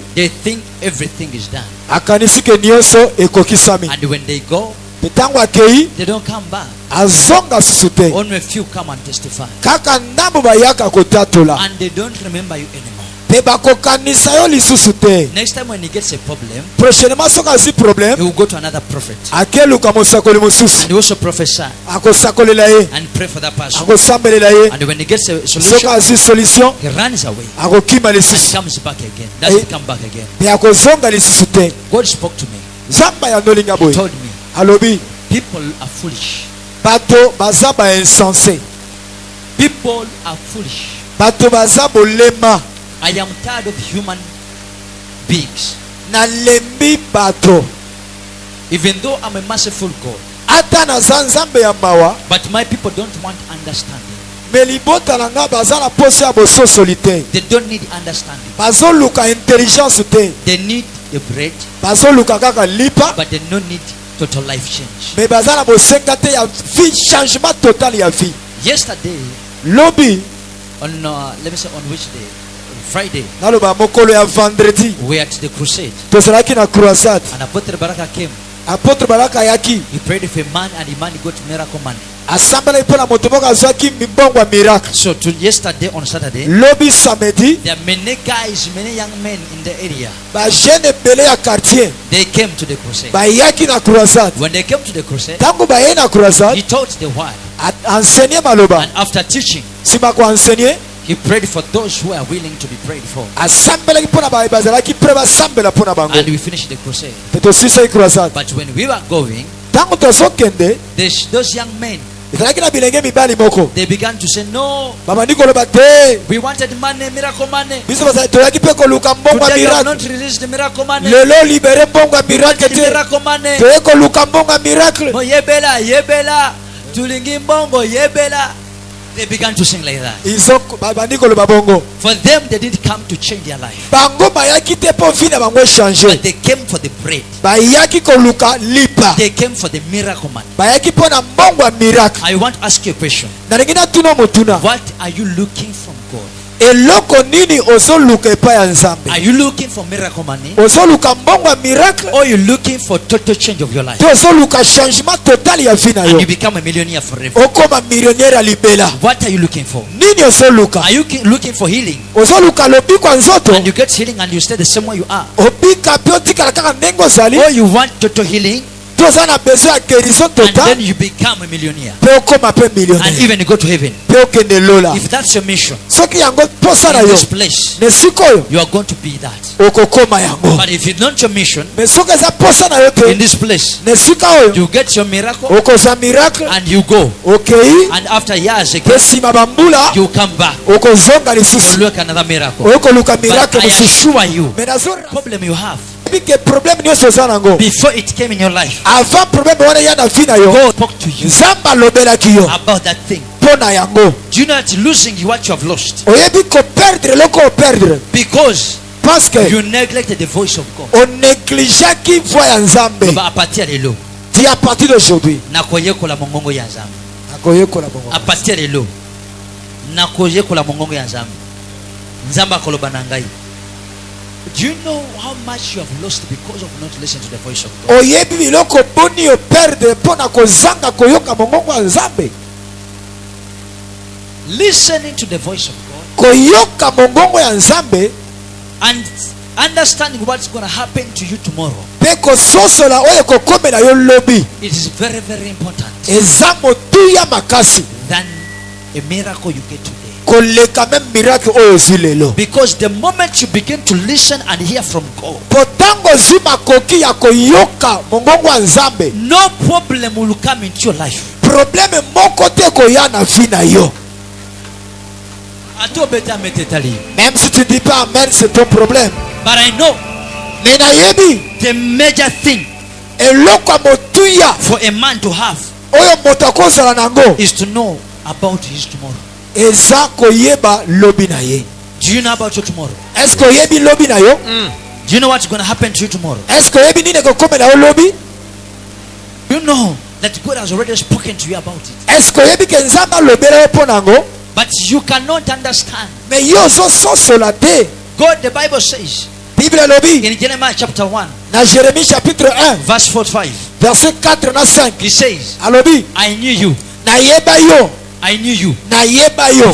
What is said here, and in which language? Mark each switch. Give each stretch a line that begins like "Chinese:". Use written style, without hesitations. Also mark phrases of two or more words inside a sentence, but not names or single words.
English: they think everything is done.
Lingala: akanisi ke nyonso ekokisami.
English: And when they go,
Lingala: Pe ntango akei,
English: they don't come back.
Lingala: azonga susu te.
English: Only a few come and testify.
Lingala: Kaka ndambo bayaka kotatola.
English: And they don't remember you anymore.
Lingala: Pe bakokanisa yo lisusu te.
English: Next time when he gets a problem,
Lingala: Prochainement soki azwi
English: he
Lingala: problème,
English: will go to another prophet.
Lingala: akeluka mosakoli mosusu.
English: And he also prophesy
Lingala: Akosakolela ye,
English: and pray for that person.
Lingala: akosambelela ye.
English: And when he gets a
Lingala: Soki
English: solution,
Lingala: azwi solution,
English: he runs away
Lingala: akokima
English: and
Lingala: lisusu.
English: comes back again. Doesn't come back again.
Lingala: Pe akozonga lisusu te.
English: God spoke to me,
Lingala: Nzambe yandolinga boye.
English: told me,
Lingala: Alobi,
English: people are foolish.
Lingala: bato baza ba insensé.
English: People are foolish.
Lingala: Bato baza bolema.
English: I am tired of human beings.
Lingala: Nalembi bato.
English: Even though I'm a merciful God,
Lingala: Ata naza nzambe ya mawa,
English: but my people don't want understanding.
Lingala: me libota na nga baza na poso ya bososoli te,
English: They don't need understanding.
Lingala: bazoluka intelligence te,
English: They need the bread,
Lingala: bazoluka kaka lipa,
English: but they don't need total life change.
Lingala: me baza na bosenga te ya vie,
French: changement total
Lingala: ya vie.
English: Yesterday,
Lingala: Lobi
English: on let me say on which day? Friday,
Lingala: naloba mokolo ya vendredi
English: we were at the crusade,
Lingala: tozalaki na croisade,
English: and Apotre Baraka came.
Lingala: apôtre Baraka ayaki
English: He prayed for a man, and the man got miracle money.
Lingala: asambelaki mpo na moto moko azwaki mibongo ya miracle.
English: So to yesterday on Saturday,
Lingala: Lobi samedi
English: there are many guys, many young men in the area.
Lingala: bajeune ebele ya quartier
English: They came to the crusade.
Lingala: bayaki na croisade.
English: When they came to the crusade,
Lingala: Ntango bayei na croisade
English: he taught the word,
Lingala: enseigner maloba,
English: and after teaching,
Lingala: nsima koenseigner
English: he prayed for those who are willing to be prayed for.
Lingala: asambelaki mpo na baye bazalaki pre basambela mpo na bango,
English: And we finished the crusade.
Lingala: mpe tosilisaki croisade.
English: But when we were going,
Lingala: Ntango tozokende
English: those young men,
Lingala: ezalaki na bilenge mibali moko
English: they began to say, no,
Lingala: babandi koloba te,
English: we wanted money, miracle money.
Lingala: biso toyaki mpe koluka mbongo ya
English: Today you have miracle, not released the miracle money.
Lingala: lelo libere mbongo ya
English: We
Lingala: miracle
English: wanted
Lingala: te,
English: miracle money.
Lingala: toye koluka mbongo ya miracle. Mo yebela, yebela, tulingi mbongo, yebela.
English: They began to sing like that.
Lingala: Izo babandi koloba bongo,
English: For them, they didn't come to change their life,
Lingala: bango bayaki te mpo vi na bango
English: but
Lingala: echange,
English: they came for the bread.
Lingala: bayaki koluka lipa,
English: They came for the miracle money.
Lingala: bayaki mpo na mbongo ya miracle.
English: I want to ask you a question.
Lingala: Nalingi natuna motuna,
English: What are you looking from God?
Lingala: eloko nini ozoluka epai ya nzambe?
English: Are you looking for miracle money?
Lingala: Ozoluka mbongo ya miracle
English: Or you looking for total change of your life?
Lingala: te ozoluka
French: changement total
Lingala: ya vie na
English: And
Lingala: yo,
English: you become a millionaire forever.
Lingala: okoma millionnaire ya libela?
English: What are you looking for?
Lingala: Nini ozoluka?
English: Are you looking for healing?
Lingala: Ozoluka lobiko ya nzoto,
English: And you get healing and you stay the same way you are?
Lingala: obika mpe otikala kaka ndenge ozali,
English: Or you want total healing
Lingala: te oza na besoin ya guérison
English: and then total you become a millionaire
Lingala: mpe okoma mpe
English: and
Lingala: millionnaire
English: even go to heaven?
Lingala: mpe okende lola?
English: If that's your mission
Lingala: Soki yango posa na
English: in
Lingala: yo
English: this place,
Lingala: na esika oyo
English: you are going to be that.
Lingala: okokoma yango,
English: But if it's not your mission
Lingala: me soki eza posa na yo
English: in
Lingala: te
English: this place,
Lingala: na esika oyo
English: you get your miracle
Lingala: okozwa miracle,
English: and you go.
Lingala: okei
English: And after years
Lingala: mpe
English: again,
Lingala: nsima bambula
English: you come back
Lingala: okozonga
English: to
Lingala: lisusu
English: look another miracle.
Lingala: okoluka
English: But
Lingala: miracle
English: I
Lingala: mosusu.
English: assure you,
Lingala: Me nazora
English: problem you have
Lingala: ke problème nyonso oza nango
English: before it came in your life,
French: avant problème
Lingala: wana ya na vi na yo,
English: God spoke to you
Lingala: nzambe alobelaki yo
English: about that thing.
Lingala: mpo na yango.
English: Do you know that losing what you have lost
Lingala: Oyebi koperdre eloko operdre
English: because
French: parce que
English: you neglected the voice of God?
Lingala: onegligeaki voix ya nzambe. Loba
French: a partir de
Lingala: lelo
French: Ti à partir d'aujourd'hui
Lingala: nakoyekola mongongo ya nzambe. nakoyekola bongo.
French: A partir de
Lingala: lelo nakoyekola mongongo ya nzambe. Nzambe akoloba na ngai.
English: Do you know how much you have lost because of not listening to the voice of God?
Lingala: Oyebi biloko boni operdre mpo na kozanga koyoka mongongo ya nzambe.
English: Listening to the voice of God
Lingala: Koyoka mongongo ya nzambe
English: and understanding what's going to happen to you tomorrow,
Lingala: mpe kososola oyo ekokomela yo lobi
English: it is very, very important
Lingala: eza motuya makasi
English: than a miracle you get today.
Lingala: koleka meme miracle oyo ozwi lelo.
English: Because the moment you begin to listen and hear from God,
Lingala: Po ntango ozwi makoki ya koyoka mongongo ya nzambe,
English: no problem will come into your life.
Lingala: probleme moko te koya na vi na yo.
French: Même si tu dis pas amen, c'est ton problème.
English: But I know
Lingala: Me nayebi
English: the major thing
Lingala: eloko ya motuya
English: for a man to have
Lingala: oyo moto akozala nango
English: is to know about his tomorrow.
Lingala: eza koyeba lobi na ye.
English: Do you know about your tomorrow?
French: Est-ce que
Lingala: oyebi lobi na yo?
English: Do you know what's going to happen to you tomorrow?
French: Est-ce que
Lingala: oyebi nini ekokomela yo lobi?
English: You know that God has already spoken to you about it.
French: Est-ce que
Lingala: oyebi ke nzambe alobela yo mpo nango?
English: But you cannot understand.
Lingala: Me yo ozososola te.
English: God, the Bible says
Lingala: Bible elobi
English: in Jeremiah chapter 1,
Lingala: na Jérémie chapitre 1
English: verse 4-5,
Lingala: verset 4 na 5
English: he says,
Lingala: alobi
English: I knew you.
Lingala: nayeba yo,
English: I knew you
Lingala: nayeba yo